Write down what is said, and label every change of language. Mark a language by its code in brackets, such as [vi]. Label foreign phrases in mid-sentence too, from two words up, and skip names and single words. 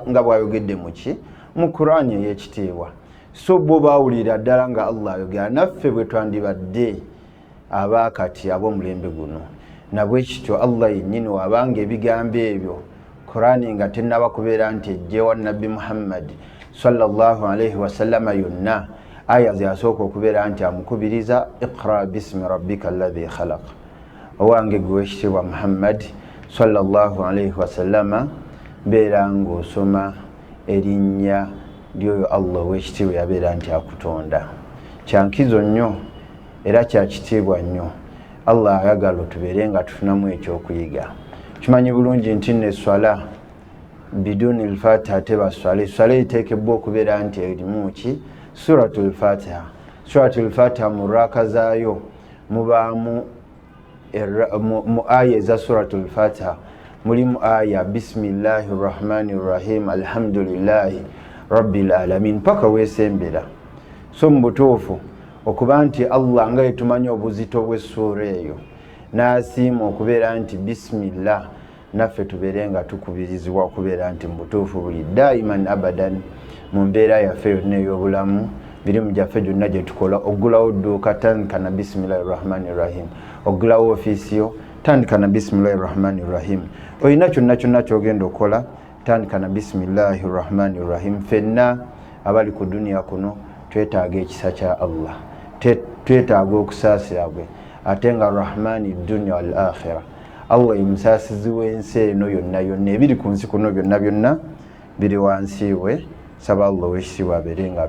[lg] nga bw'ayogedde mu Qur'ani ey'ekitiibwa so bo baawulira ddala nga Allah ayogera naffe bwe twandibadde abaakati ab'omulembe guno nabwe kityo Allah yennyini wabanga ebigambo ebyo Qur'ani nga tennaba kubeera nti ejjewa nabbi Muhammad [ar] صلى الله عليه وسلم [lg] yonna aya zyasooka okubeera nti amukubiriza [ar] اقرأ باسم ربك الذي خلق [lg] owange gwe ekitiibwa Muhammad [ar] صلى الله عليه [lg] wasallama beera ng'osoma erinnya lyoyo Allah ow'ekitiibwa yabeera nti akutonda kyankizo nnyo era kyakitiibwa nnyo Allah ayagala tubeere nga tufunamu ekyokuyiga kimanyi bulungi nti n'esswala [ar] بدون الفاتحة [lg] teba swala iteekebwa okubeera nti erimu ki suratul Fatiha mu raaka zaayo mubaamu mu aya eza suratul Fatiha mulimu aya [ar] بسم الله الرحمن الرحيم الحمد لله رب العالمين [lg] paka weesembera so mu butuufu okuba nti Allah nga yetumanyi obuzito bw'essuura eyo n'asiima okubeera nti bisimillah naffe tubeere nga tukubirizibwa okubeera nti mu butuufu buli [ar] دائما أبدا [lg] mu mbeera yaffe yonna ey'obulamu mirimu gyaffe gyonna gye tukola oggulawo dduuka tandika na [ar] بسم الله الرحمن الرحيم [lg] oggulawo ofiisi yo tandika na [ar] بسم الله الرحمن الرحيم [lg] olina kyonna kyogenda okukola tandika na [ar] بسم الله الرحمن الرحيم [lg] ffenna abali ku duniya kuno twetaaga ekisa kya Allah twetaaga okusaasira gwe ate nga rahmani [ar] الدنيا والآخرة [lg] Allah omusaasizi w'ensi eno yonna ebiri ku nsi kuno byonna biri wansi we saba Allah ow'ekitiibwa abeere nga